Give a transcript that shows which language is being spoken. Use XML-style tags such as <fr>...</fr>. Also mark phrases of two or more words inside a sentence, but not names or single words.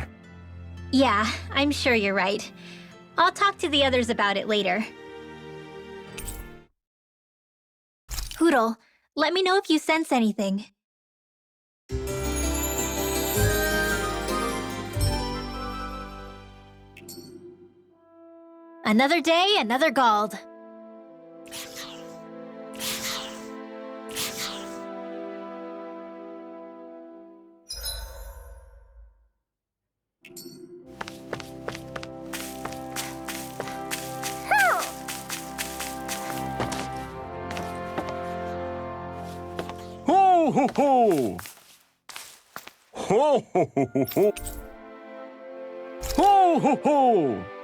<en>Yeah, I'm sure you're right. I'll talk to the others about it later. Hootle, let me know if you sense anything. Another day, another Gald. Ho ho ho! Ho ho ho ho ho! Ho ho ho!</en>